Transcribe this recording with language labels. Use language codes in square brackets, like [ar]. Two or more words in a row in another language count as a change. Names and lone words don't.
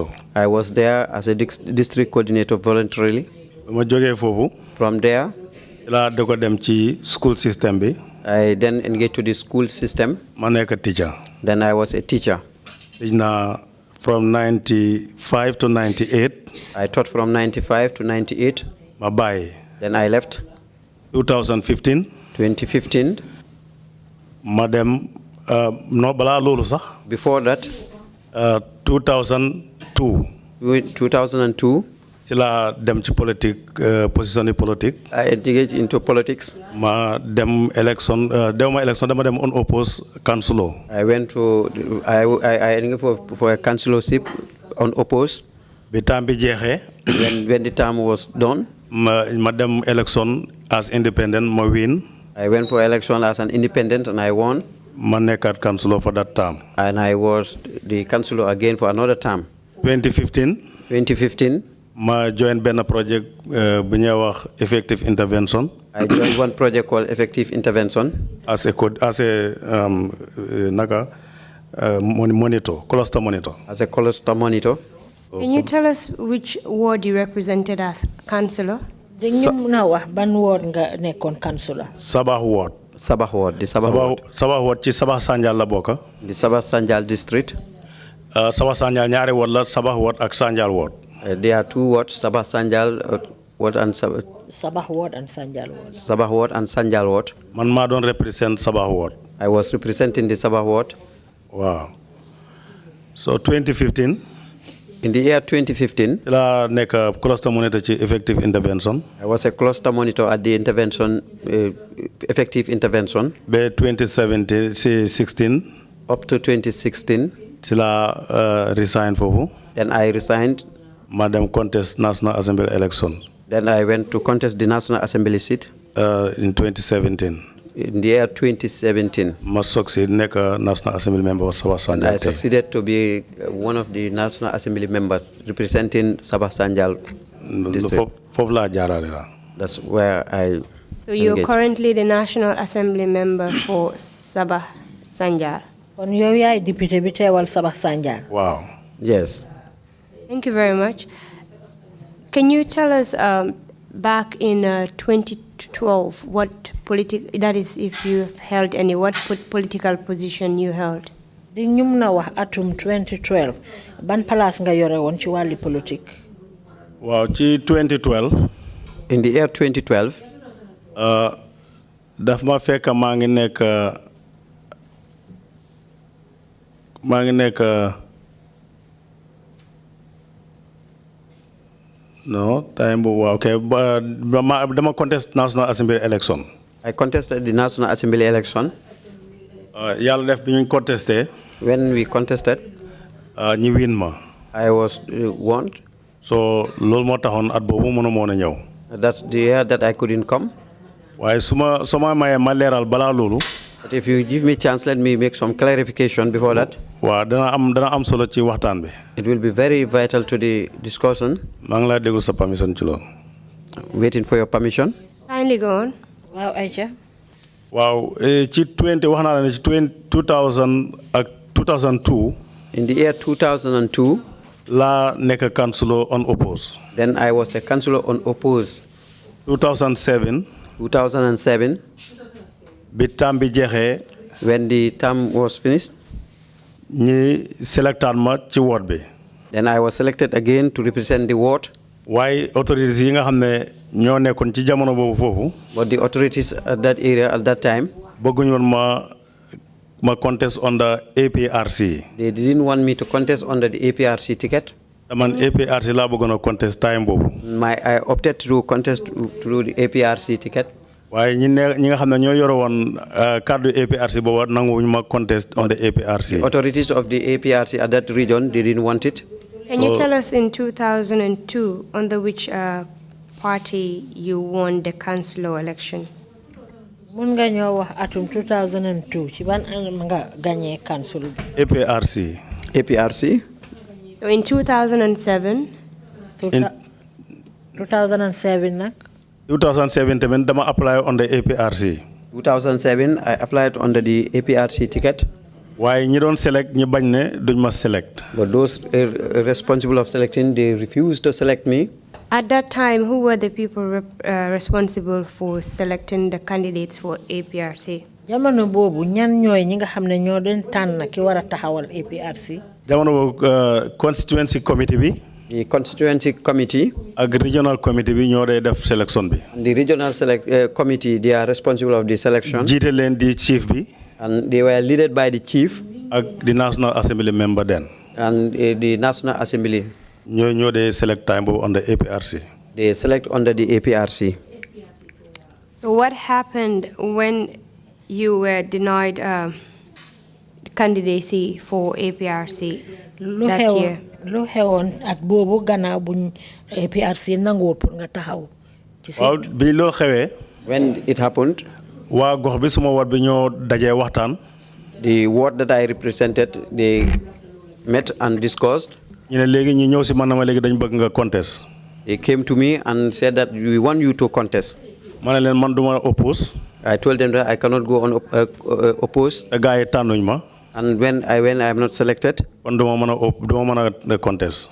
[en] I was there as a district coordinator voluntarily. [wo] ma jógee foofu. [en] From there, [wo] laa doog a dem ci school system bi. [en] I then engaged to the school system. [wo] ma nekk teacher. [en] Then I was a teacher. teach naa from 95 to 98. I taught from 95 to 98. [wo] ma bàyyi. [en] Then I left. 2015. 2015. [wo] ma dem no balaa loolu sax. [en] Before that, 2002. 2002. [wo] ci laa dem ci politique position yi politique. [en] I engaged into politics. [wo] ma dem election dema election dama dem unopposed councilor. [en] I went to I engaged for a councilorship unopposed. [wo] bi temps bi jeexee. [en] When the term was done. [wo] ma dem [en] election as independent ma win. I went for election as an independent and I won. [wo] ma nekkaat councilor [en] for that term. And I was the councilor again for another term. 2015. [wo] ma join benn project bu ñuy wax [en] effective intervention. I joined one project called effective intervention. as a monitor, cluster monitor. As a cluster monitor. Can you tell us which ward you represented as councillor? [wo] Dañu na wax ban ward nga nekkoon councillor. [en] Sabah ward. Sabah ward, the Sabah ward. [wo] Sabah ward ci Sabah Sanjal la bokk. [en] The Sabah Sanjal district. [wo] Sabah Sanjal ñaari ward la Sabah ward ak Sanjal ward. [en] There are 2 wards, Sabah Sanjal ward and Sabah ward and Sanjal ward. Sabah ward and Sanjal ward. [wo] Man maa doon represent Sabah ward. [en] I was representing the Sabah ward. Wow. So 2015. In the year 2015, [wo] la nekk [en] cluster monitor [wo] ci [en] effective intervention. I was a cluster monitor at the intervention, effective intervention. [wo] Be 2016. [en] Up to 2016. [wo] ci la resign foofu. [en] Then I resigned. Madam contest National Assembly elections. Then I went to contest the National Assembly seat. In 2017. In the year 2017. Ma succeed nekk National Assembly member of Sabah Sanjal. I succeeded to be one of the National Assembly members representing Sabah Sanjal district. [wo] Foofu laa jaarale la. [en] That's where I So you're engaged. currently the National Assembly member for Sabah Sanjal. [wo] Kon yow yaay député bi teewal Sabah Sanjal. [en] Wow. Yes. Thank you very much. Can you tell us back in 2012 what that is if you held any, what political position you held? [wo] Di ñu mëna wax atum 2012 ban place nga yore woon ci wàlli politique. Waaw ci 2012. [en] In the year 2012. [wo] Daf ma fekk maa ngi nekk no time bu waaw okay dama [en] contest National Assembly election. I contested the National Assembly election. [wo] Yàlla def bi ñu contesté. [en] When we contested. [wo] ñi win ma. [en] I was won. [wo] So loolu moo taxoon at boobu mënu moon a ñëw. [en] That's the year that I couldn't come. [wo] waaye suma mayee ma leeral balaa loolu. [en] But if you give me chance, let me make some clarification before that. [wo] waaw dana am solo ci waxtaan bi. [en] It will be very vital to the discussion. [wo] maa ngi lay déglu sa permission ci loolu. [en] Waiting for your permission. Kindly go on. [wo] Waaw Aïcha. Wow, ci 2000 ak 2002. [en] In the year 2002. [wo] La nekk [en] councilor unopposed. Then I was a councillor unopposed. 2007. 2007. [wo] Bi tam bi jeexee. [en] When the term was finished. [wo] ñi selectaan ma ci ward bi. [en] Then I was selected again to represent the ward. [wo] Why authorities yi nga xam ne ñoo nekkoon ci jamono boobu foofu. [en] But the authorities at that area at that time. [wo] bëgguñu woon ma [en] contest under APRC. They didn't want me to contest under the APRC ticket. [wo] Man APRC laa bëggoon a contest time boobu. [en] I opted to contest through the APRC ticket. [wo] waaye ñi nga xam ne ñoo yore woon cadre APRC boobu nanguwuñu ma [en] contest on the APRC. The authorities of the APRC at that region, they didn't want it. Can you tell us in 2002 under which party you won the councillor election? [wo] Mun nga ñoo wax atum 2002 ci ban anam nga gagné council bi. [en] APRC. APRC. So in 2007. [wo] 2007 nag. 2007 tamit dama [en] apply on the APRC. 2007 I applied under the APRC ticket. [wo] waaye ñi doon select ñi bañ ne duñ ma select. [en] But those responsible of selecting, they refused to select me. At that time, who were the people responsible for selecting the candidates for APRC? [wo] Jamono boobu ñan ñooy ñi nga xam ne ñoo doon tànn ki war a taxawal APRC. Jamono boobu constituency committee bi. [en] The constituency committee. [wo] ak regional committee bi ñoo day def selection bi. [en] The regional committee, they are responsible of the selection. [wo] jiite leen di chief bi. [en] And they were led by the chief. ak the National Assembly member then. And the National Assembly. [wo] ñoo day select time boobu [en] under APRC. They select under the APRC. So what happened when you were denied candidacy for APRC that year? [wo] Lu xewoon at boobu gannaaw buñ APRC nanguwul pour nga taxaw. waaw bi loo xewee. [en] When it happened. [wo] waa gox bi suma ward bi ñoo dajee waxtaan. [en] The ward that I represented, they met and discussed. [wo] ñu ne léegi ñi ñëw si man na ma léegi dañ bëgg nga contest. [en] They came to me and said that we want you to contest. [wo] ma ne leen man du ma oppose. [en] I told them that I cannot go on oppose. [wo] gars yi tànnuñ ma. [en] And when I am not selected, [wo] kon du ma mën a contest.